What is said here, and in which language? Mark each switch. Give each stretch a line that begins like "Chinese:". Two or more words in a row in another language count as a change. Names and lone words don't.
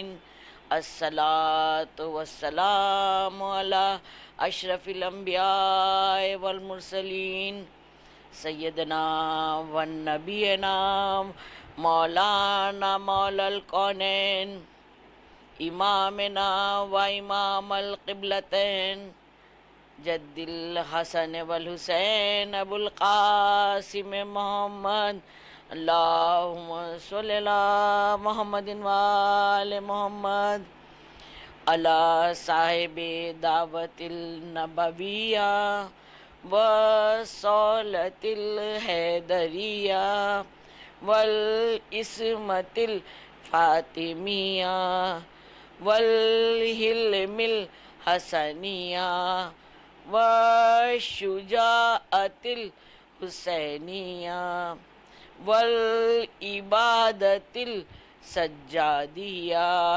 Arabic: الصلاۃ والسلام علی اشرف الانبیاء والمرسلین سیدنا و نبینا مولانا مولا الکونین امامنا و امام القبلتین جد الحسن والحسین ابو القاسم محمد. اللہم صلی علی محمد و آل محمد علی صاحب دعوت النبویہ وصولت الحیدریہ والعصمت الفاطمیہ والحلم الحسنیہ والشجاعت الحسینیہ والعبادت السجادیہ